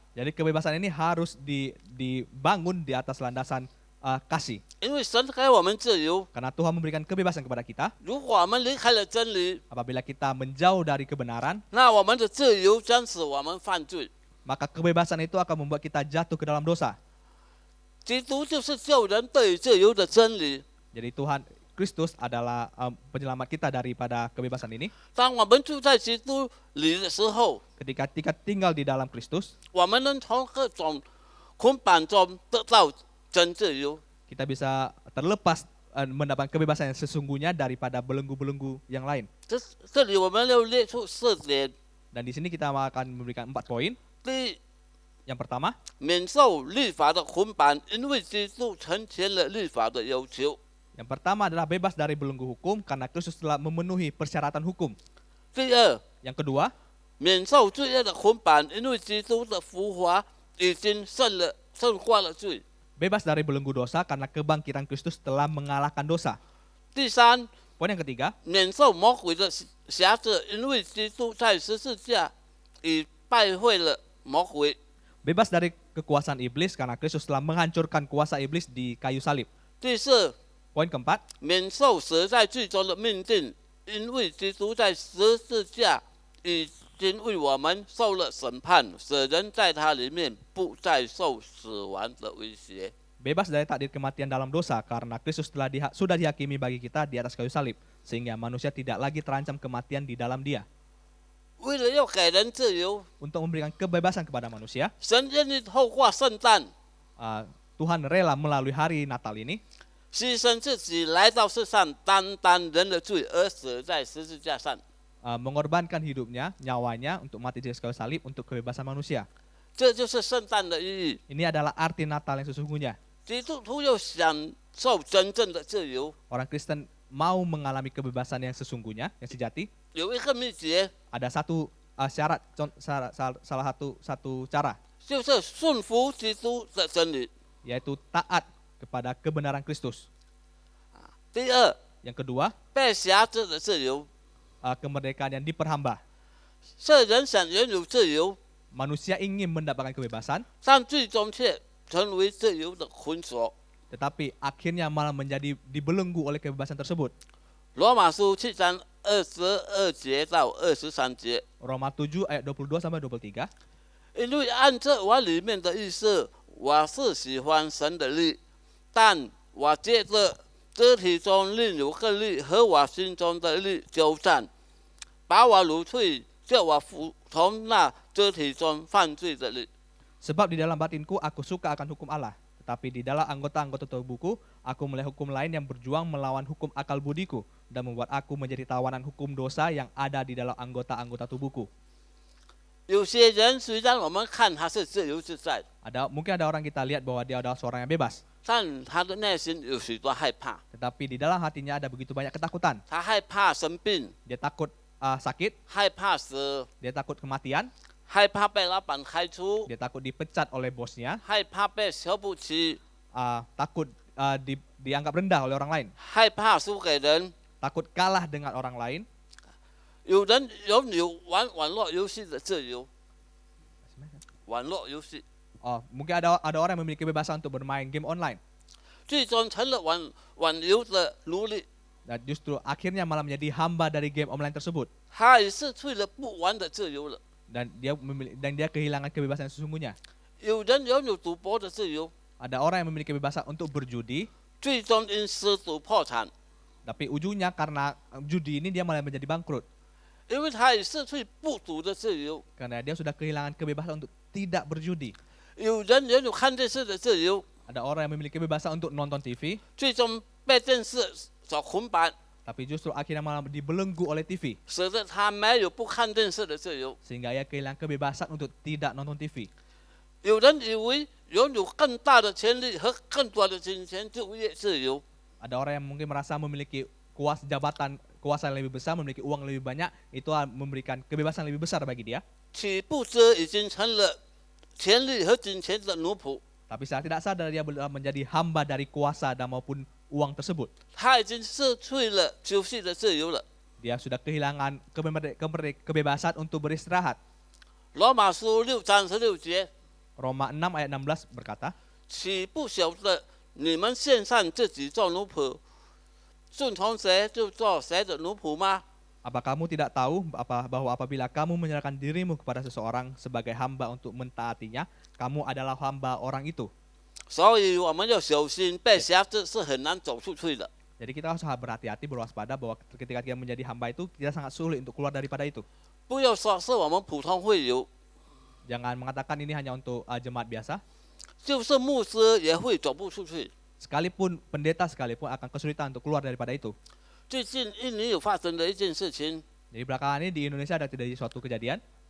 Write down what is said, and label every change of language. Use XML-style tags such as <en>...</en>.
<id>Jadi kebebasan ini harus dibangun di atas landasan kasih.</id> <zh>因为神给我们自由，</zh> <id>Karena Tuhan memberikan kebebasan kepada kita.</id> <zh>如果我们离开了真理，</zh> <id>Apabila kita menjauh dari kebenaran,</id> <zh>那我们的自由将使我们犯罪。</zh> <id>maka kebebasan itu akan membuat kita jatuh ke dalam dosa.</id> <zh>基督就是救人得以自由的真理。</zh> <id>Jadi Tuhan Kristus adalah penyelamat kita daripada kebebasan ini.</id> <zh>当我们住在基督里的时候，</zh> <id>Ketika kita tinggal di dalam Kristus,</id> <zh>我们能从各种捆绑中得到真自由。</zh> <id>kita bisa terlepas mendapat kebebasan yang sesungguhnya daripada belenggu-belenggu yang lain.</id> <zh>这里我们又列出4点。</zh> <id>Dan di sini kita akan memberikan 4 poin.</id> <zh>第一，</zh> <id>Yang pertama,</id> <zh>免受律法的捆绑，因为基督成全了律法的要求。</zh> <id>yang pertama adalah bebas dari belenggu hukum karena Kristus telah memenuhi persyaratan hukum.</id> <zh>第二，</zh> <id>Yang kedua,</id> <zh>免受罪恶的捆绑，因为基督的复活已经胜过了罪。</zh> <id>bebas dari belenggu dosa karena kebangkitan Kristus telah mengalahkan dosa.</id> <zh>第三，</zh> <id>Poin yang ketiga,</id> <zh>免受魔鬼的辖制，因为基督在十字架已败坏了魔鬼。</zh> <id>bebas dari kekuasaan iblis karena Kristus telah menghancurkan kuasa iblis di kayu salib.</id> <zh>第四，</zh> <id>Poin keempat,</id> <zh>免受死在罪中的命定，因为基督在十字架已经为我们受了审判，使人在他里面不再受死亡的威胁。</zh> <id>bebas dari takdir kematian dalam dosa karena Kristus sudah dihakimi bagi kita di atas kayu salib, sehingga manusia tidak lagi terancam kematian di dalam Dia.</id> <zh>为了要给人自由，</zh> <id>Untuk memberikan kebebasan kepada manusia,</id> <zh>神愿意透过圣诞</zh> <id>Tuhan rela melalui hari Natal ini</id> <zh>牺牲自己来到世上，担当人的罪而死在十字架上。</zh> <id>mengorbankan hidupnya, nyawanya untuk mati di atas kayu salib untuk kebebasan manusia.</id> <zh>这就是圣诞的意义。</zh> <id>Ini adalah arti Natal yang sesungguhnya.</id> <zh>基督徒要享受真正的自由。</zh> <id>Orang Kristen mau mengalami kebebasan yang sesungguhnya, yang sejati.</id> <zh>有一个秘诀，</zh> <id>Ada satu syarat, salah satu cara,</id> <zh>就是顺服基督的真理。</zh> <id>yaitu taat kepada kebenaran Kristus.</id> <zh>第二，</zh> <id>Yang kedua,</id> <zh>被辖制的自由。</zh> <id>kemerdekaan yang diperhamba.</id> <zh>这人想拥有自由，</zh> <id>Manusia ingin mendapatkan kebebasan,</id> <zh>但最终却成为自由的捆锁。</zh> <id>tetapi akhirnya malah menjadi dibelenggu oleh kebebasan tersebut.</id> <zh>罗马书7章22节到23节。</zh> <id>Roma 7 ayat 22 sampai 23.</id> <zh>因为按着我里面的意思，我是喜欢神的律，但我借着肢体中另有个律和我心中的律纠战，把我掳去，叫我服从那肢体中犯罪的律。</zh> <id>Sebab di dalam batinku aku suka akan hukum Allah, tetapi di dalam anggota-anggota tubuhku aku melihat hukum lain yang berjuang melawan hukum akal budiku dan membuat aku menjadi tawanan hukum dosa yang ada di dalam anggota-anggota tubuhku.</id> <zh>有些人虽然我们看他是自由自在，</zh> <id>Mungkin ada orang kita lihat bahwa dia adalah seorang yang bebas,</id> <zh>但他的内心有许多害怕，</zh> <id>tetapi di dalam hatinya ada begitu banyak ketakutan.</id> <zh>他害怕生病，</zh> <id>Dia takut sakit,</id> <zh>害怕死，</zh> <id>dia takut kematian,</id> <zh>害怕被老板开除，</zh> <id>dia takut dipecat oleh bosnya,</id> <zh>害怕被瞧不起，</zh> <id>takut dianggap rendah oleh orang lain,</id> <zh>害怕输给人。</zh> <id>takut kalah dengan orang lain.</id> <zh>有人拥有玩网络游戏的自由，网络游戏</zh> <id>Mungkin ada orang yang memiliki kebebasan untuk bermain game online,</id> <zh>最终成了网游的奴隶。</zh> <id>dan justru akhirnya malah menjadi hamba dari game online tersebut,</id> <zh>他也失去了不玩的自由了。</zh> <id>dan dia kehilangan kebebasan yang sesungguhnya.</id> <zh>有人拥有赌博的自由，</zh> <id>Ada orang yang memiliki kebebasan untuk berjudi,</id> <zh>最终因失赌破产，</zh> <id>tapi ujungnya karena judi ini dia malah menjadi bangkrut,</id> <zh>因为他也失去不赌的自由。</zh> <id>karena dia sudah kehilangan kebebasan untuk tidak berjudi.</id> <zh>有人拥有看电视的自由，</zh> <id>Ada orang yang memiliki kebebasan untuk nonton TV,</id> <zh>最终被电视所捆绑，</zh> <id>tapi justru akhirnya malah dibelenggu oleh TV,</id> <zh>使得他没有不看电视的自由。</zh> <id>sehingga ia kehilangan kebebasan untuk tidak nonton TV.</id> <zh>有人以为拥有更大的权利和更多的金钱就业自由，</zh> <id>Ada orang yang mungkin merasa memiliki kuasa yang lebih besar, memiliki uang lebih banyak, itu memberikan kebebasan lebih besar bagi dia.</id> <zh>岂不知已经成了权力和金钱的奴仆。</zh> <id>Tapi secara tidak sadar dia menjadi hamba dari kuasa dan maupun uang tersebut.</id> <zh>他已经失去了休息的自由了。</zh> <id>Dia sudah kehilangan kebebasan untuk beristirahat.</id> <zh>罗马书6章16节，</zh> <id>Roma 6 ayat 16 berkata,</id> <zh>岂不晓得你们献上自己做奴仆，顺从谁就做谁的奴仆吗？</zh> <id>Apa kamu tidak tahu bahwa apabila kamu menyerahkan dirimu kepada seseorang sebagai hamba untuk mentaatinya, kamu adalah hamba orang itu.</id> <zh>所以我们要小心，被辖制是很难走出去的。</zh> <id>Jadi kita harus berhati-hati, berwaspada bahwa ketika kita menjadi hamba itu kita sangat sulit untuk keluar daripada itu.</id> <zh>不要说是我们普通会友，</zh> <id>Jangan mengatakan ini hanya untuk jemaat biasa.</id> <zh>就是牧师也会走不出去。</zh> <id>Sekalipun pendeta sekalipun akan kesulitan untuk keluar daripada itu.</id> <zh>最近印尼有发生的一件事情，</zh> <id>Jadi belakangan ini di Indonesia ada terjadi suatu kejadian.</id>